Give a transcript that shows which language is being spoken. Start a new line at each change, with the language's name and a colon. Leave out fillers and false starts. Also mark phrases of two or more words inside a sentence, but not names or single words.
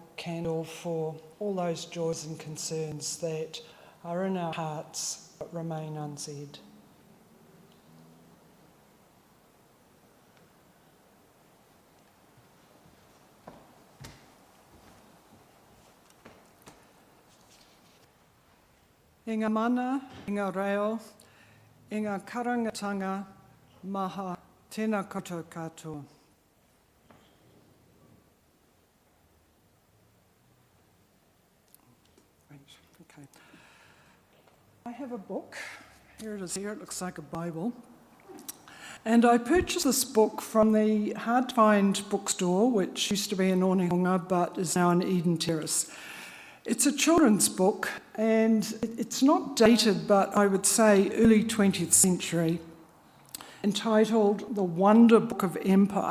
English: candle for all those joys and concerns that are in our hearts but remain unsaid.
Māori: I ngā mana, i ngā reo, i ngā karangatanga, maha, tēnā koutou katoa.
English: Okay. I have a book. Here it is here. It looks like a Bible. And I purchased this book from the hard-to-find bookstore, which used to be in Onehunga, but is now in Eden Terrace. It's a children's book, and it's not dated, but I would say early 20th century, entitled The Wonder Book of Empire.